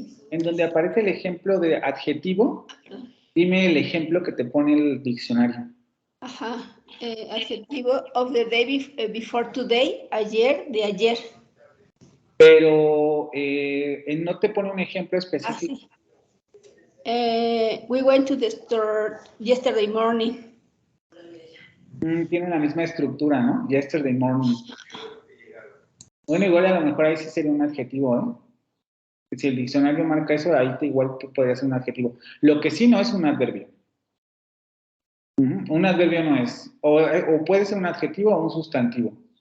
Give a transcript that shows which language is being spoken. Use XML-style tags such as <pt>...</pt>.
<es>En donde aparece el ejemplo de adjetivo, dime el ejemplo que te pone el diccionario. Ajá. Adjetivo</es> <en>of the day before today,</en> <es>ayer, de ayer. Pero no te pone un ejemplo específico. Sí.</es> <en>We went to the store yesterday morning.</en> <es>Tiene la misma estructura, ¿no? Yesterday morning. Bueno, igual a lo mejor ahí sí sería un adjetivo, ¿eh? Si el diccionario marca eso, ahí igual que podría ser un adjetivo. Lo que sí no es un adverbio. Un adverbio no es. O puede ser un adjetivo o un sustantivo.</es>